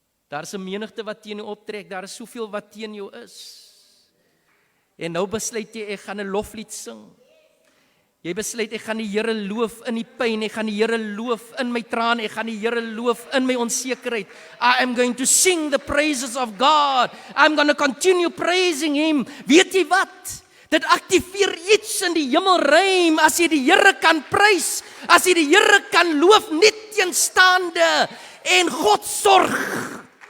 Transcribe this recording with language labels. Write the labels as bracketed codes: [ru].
[af] Daar is 'n menigte wat teen jou optrek, daar is soveel wat teen jou is. En nou besluit jy, ek gaan 'n loflied sing. Jy besluit, ek gaan die Here loof in die pyn, ek gaan die Here loof in my trane, ek gaan die Here loof in my onsekerheid. [en] I am going to sing the praises of God. I'm going to continue praising Him. [af] Weet jy wat? Dit aktiveer iets in die hemelruim, as jy die Here kan prys, as jy die Here kan loof, nie teenstaande, en God sorg.